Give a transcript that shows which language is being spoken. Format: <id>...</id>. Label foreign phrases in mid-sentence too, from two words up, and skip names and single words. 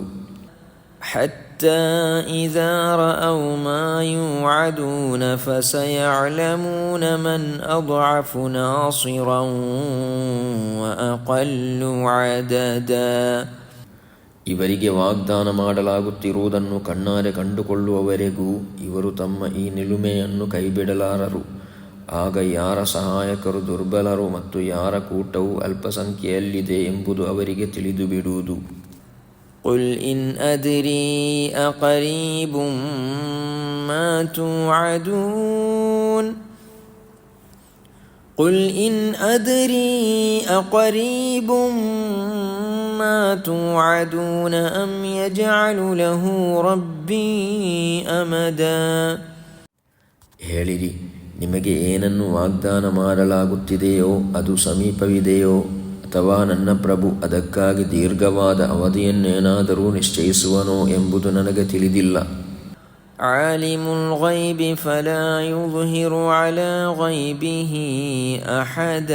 <ar>حتى إذا رأوا ما يوعدون فسيعلمون من أضعف ناصرا وأقل عددا.</ar> <kn>ಇವರಿಗೆ ವಾಗ್ದಾನ ಮಾಡಲಾಗುತ್ತಿರುವುದನ್ನು ಕಣ್ಣಾರೆ ಕಂಡುಕೊಳ್ಳುವವರೆಗೂ ಇವರು ತಮ್ಮ ಈ ನಿಲುಮೆಯನ್ನು ಕೈಬಿಡಲಾರರು. ಆಗ ಯಾರ ಸಹಾಯಕರು ದುರ್ಬಲರು ಮತ್ತು ಯಾರ ಕೂಟವು ಅಲ್ಪಸಂಖ್ಯೆಯಲ್ಲಿದೆ ಎಂಬುದು ಅವರಿಗೆ ತಿಳಿದು ಬಿಡುವುದು.</kn> <ar>قُلْ إِنْ أَدْرِي أَقَرِيبٌ مَا تُوعَدُونَ قل إن أدري أقريب ما توعدون أم يجعل له ربي أمدا.</ar> <kn>ಹೇಳಿರಿ, ನಿಮಗೆ ಏನನ್ನು ವಾಗ್ದಾನ ಮಾಡಲಾಗುತ್ತಿದೆಯೋ ಅದು ಸಮೀಪವಿದೆಯೋ, ಅಥವಾ ನನ್ನ ಪ್ರಭು ಅದಕ್ಕಾಗಿ ದೀರ್ಘವಾದ ಅವಧಿಯನ್ನೇನಾದರೂ ನಿಶ್ಚಯಿಸುವನೋ ಎಂಬುದು ನನಗೆ ತಿಳಿದಿಲ್ಲ.</kn> <ar>عالم الغيب فلا يظهر على غيبه أحدا.</ar>